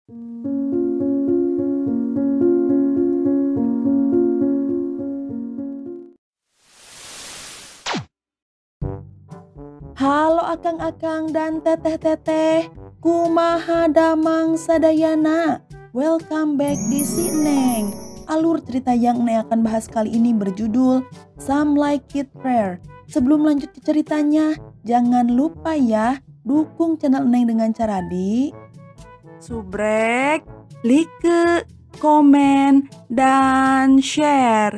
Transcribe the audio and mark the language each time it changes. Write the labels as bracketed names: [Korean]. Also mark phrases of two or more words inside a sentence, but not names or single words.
[Sundanese] Halo akang-akang dan teteh-teteh, kumaha damang sadayana. [English] Welcome back [Indonesian] di Sineng. Alur cerita yang Neng akan bahas kali ini berjudul Some Like It Rare. Sebelum lanjut ke ceritanya, jangan lupa ya dukung channel Neng dengan cara di subrek, like, komen, dan share.